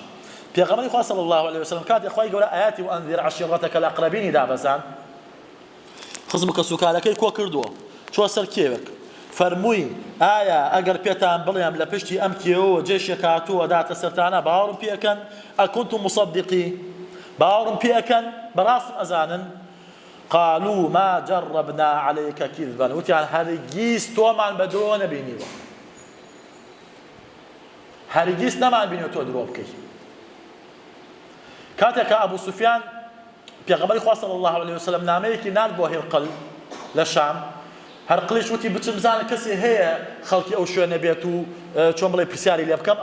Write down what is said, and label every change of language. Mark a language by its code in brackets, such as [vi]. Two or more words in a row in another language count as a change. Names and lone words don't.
[ckb] پێغەمبەری خوا [ar] صلی الله علیه و سلم [ckb] کاتێک خوای گەورە ئاياتی [ar] وأنذر عشيرتك الأقربين [ckb] دابەزان خزمکە سوکارەکەی کۆ کردووە چوە سەر کێوێک فەرمووی ئایا ئەگەر پێتان بڵێم لە پشتی ئەم کێوە جێشێک هاتووە داتە سەرتانە باوەڕم پێکەن [ar] ئەکونتم مصدقی [ckb] باوەڕم پێکەن بەڕاستم ئەزانن [ar] قالوا ما جربنا عليك كذبا [ckb] وتیان هەرگیز تۆمان بە درۆ نەبینیوە هەرگیز نەمان بینیوە تۆ درۆ بکەی. کاتێک کە ئەبوو سوفیان پێغەمبەری خوا [ar] صلی الله علیه و سلم [ckb] نامەیەکی نارد بۆ هێرقل لە شام. هەرقلیش وتی بچم بزانم کەسێ هەیە خەڵکی ئەو شوێنە بێت و چۆن بڵێ پرسیاری لێ بکەم.